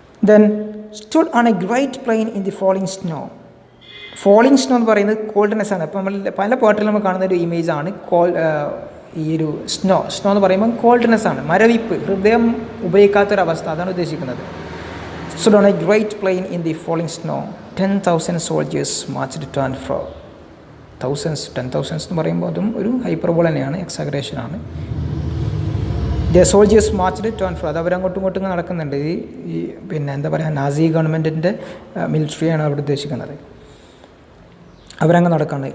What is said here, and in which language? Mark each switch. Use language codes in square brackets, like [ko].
[en] Then stood on a great plain in the falling snow. [ml] Falling snow എന്ന് പറയുന്നത് coldness ആണ്. അപ്പോൾ നമ്മൾ പല പാട്ടിലും നമ്മൾ കാണുന്ന ഒരു ഇമേജാണ് ഈ ഒരു സ്നോ എന്ന് പറയുമ്പോൾ കോൾഡ്നെസ് ആണ്, മരവിപ്പ്, ഹൃദയം ഉപയോഗിക്കാത്തൊരവസ്ഥ, അതാണ് ഉദ്ദേശിക്കുന്നത്. [en] Stood on a great plain in the falling snow. 10,000 soldiers marched to and fro. [ml] 10,000 എന്ന് പറയുമ്പോൾ അതും ഒരു ഹൈപ്പർബോൾ തന്നെയാണ്, എക്സാഗ്രേഷനാണ്. [en] The soldiers marched to and fro. [ml] അത് അവരങ്ങോട്ടും ഇങ്ങോട്ടും നടക്കുന്നുണ്ട്. ഈ പിന്നെ എന്താ പറയുക, നാസി ഗവൺമെൻറ്റിൻ്റെ മിലിറ്ററിയാണ് അവിടെ ഉദ്ദേശിക്കുന്നത്. അവരങ്ങ് നടക്കുകയാണ്.